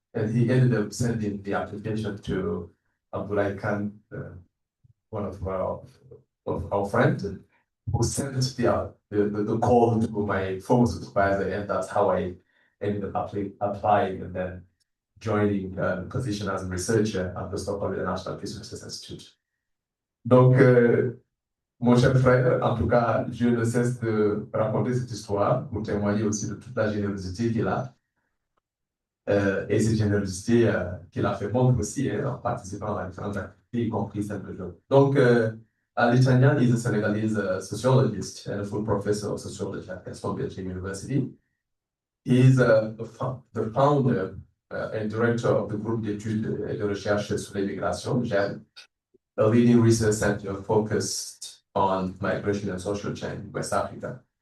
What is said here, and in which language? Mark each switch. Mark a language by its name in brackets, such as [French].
[English] And he ended up sending the application to Abdullah Khan, one of our friends, who sent the call to my former supervisor, and that's how I ended up applying and then joining the position as a researcher at the Stockholm International Peace Research Institute. [French] Donc, mon cher frère, en tout cas, je ne cesse de raconter cette histoire pour témoigner aussi de toute la générosité qu'il a. Et cette générosité qu'il a fait montre aussi en participant à différentes activités, y compris celle de jeu. [English] Donc, Ali Tandian is a Senegalese sociologist and a full professor of sociology at Columbia University. He is the founder and director of the group d'études et de recherche sur l'immigration, Germ, a leading research center focused on migration and social change in West Africa.